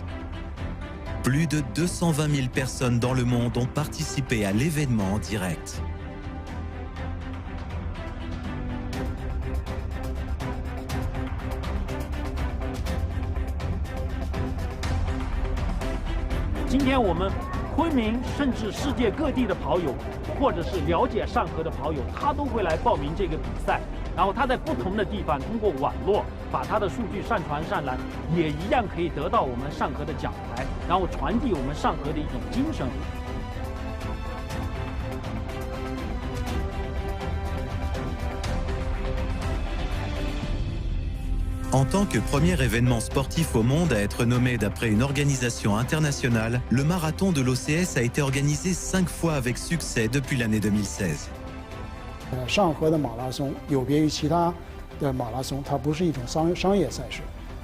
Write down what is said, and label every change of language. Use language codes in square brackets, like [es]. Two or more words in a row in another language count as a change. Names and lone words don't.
[fr] Plus de 220 000 personnes dans le monde ont participé à l'événement en direct. Aujourd'hui, [zh] 昆明甚至世界各地的跑友，或者是了解上河的跑友，他都会来报名这个比赛。然后他在不同的地方通过网络把他的数据上传上来，也一样可以得到我们上河的奖牌，然后传递我们上河的一种精神。 [fr] En tant que premier événement sportif au monde à être nommé d'après une organisation internationale, le marathon de l'OCS a été organisé 5 fois avec succès depuis l'année 2016. [zh] 上河的马拉松有别于其他的马拉松，它不是一种商业赛事，